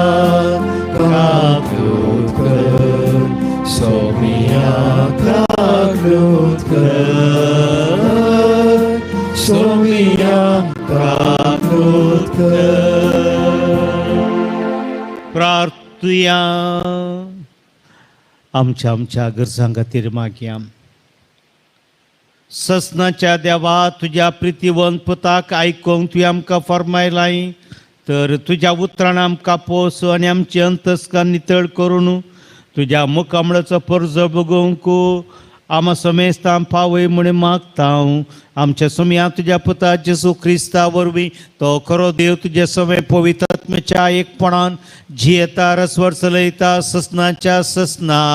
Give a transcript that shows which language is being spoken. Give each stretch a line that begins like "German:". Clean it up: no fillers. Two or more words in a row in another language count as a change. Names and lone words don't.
Konkani: kaklot kır, somia kaklot kır, somia kaklot kır. प्रार्थुया आमच्या गरजां खातीर मागया ससनाच्या देवा तुझ्या प्रितीवंत पुताक आयकूंक तुवें आमकां फरमायलाय तर तुज्या उतरान आमकां पोस आनी आमची अंतस्कान नितळ करून तुज्या मुखामळाचो परजो बगूंक आम समेस्तां पावय म्हणून मागता हांव आमच्या समेया तुज्या पुता जेसू क्रिस्ता वरवीं तो खरो देव तुजे समे पवित्र आत्म्याच्या एकपणान जियेता रसवर चलयता ससनाच्या ससना